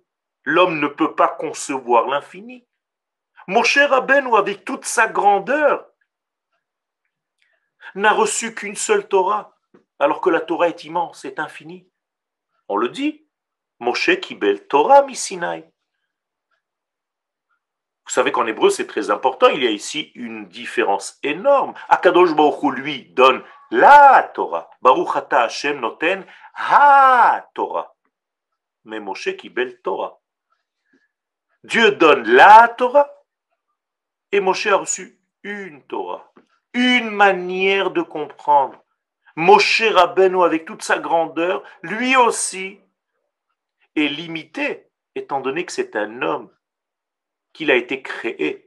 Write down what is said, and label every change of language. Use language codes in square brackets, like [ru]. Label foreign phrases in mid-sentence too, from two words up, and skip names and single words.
[fr] L'homme ne peut pas concevoir l'infini. Moshe Rabbeinu, avec toute sa grandeur, n'a reçu qu'une seule Torah, alors que la Torah est immense, est infinie. On le dit, [he] משה קיבל תורה מסיני. [fr] Vous savez qu'en hébreu, c'est très important, il y a ici une différence énorme. [he] הקדוש ברוך הוא, [fr] lui, donne la Torah. [he] ברוך אתה השם נותן התורה. Mais משה קיבל תורה. [fr] Dieu donne la Torah et Moshe a reçu une Torah. Une manière de comprendre. Moshe Rabbeinu, avec toute sa grandeur, lui aussi est limité, étant donné que c'est un homme, qu'il a été créé.